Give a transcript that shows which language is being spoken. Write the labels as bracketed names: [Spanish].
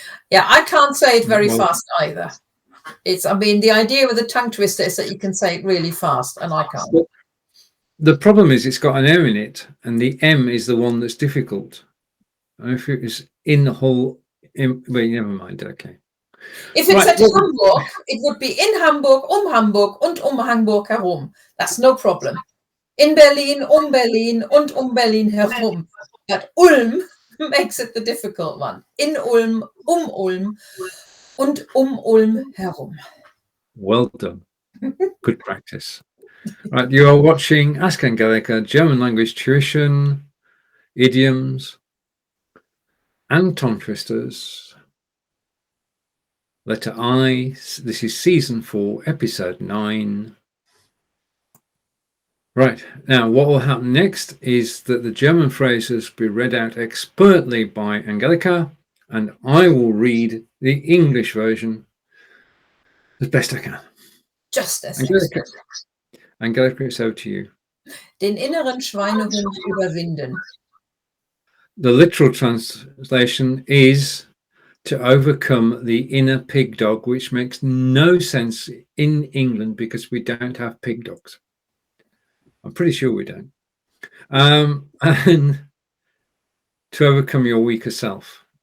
[English] Yeah, I can't say it very fast either. I mean, the idea with a tongue twister is that you can say it really fast, and I can't. Well, the problem is it's got an M in it, and the M is the one that's difficult. And if it was in the whole, well, never mind. Okay. If it's at Hamburg, it would be [German] in Hamburg und Hamburg herum. [English] That's no problem. [German] In Berlin und Berlin herum. [English] But Ulm makes it the difficult one. [German] In Ulm und Ulm herum. [English] Well done. Good practice. Right, you are watching Ask Angelika, German language tuition, idioms, and tongue twisters. Letter I. This is season 4, episode 9. Right, now what will happen next is that the German phrases will be read out expertly by Angelika, and I will read the English version as best I can. Just as Angelika, it's over to you. [German] Den inneren Schweinehund überwinden. [English] The literal translation is to overcome the inner pig dog, which makes no sense in England because we don't have pig dogs. I'm pretty sure we don't. And to overcome your weaker self.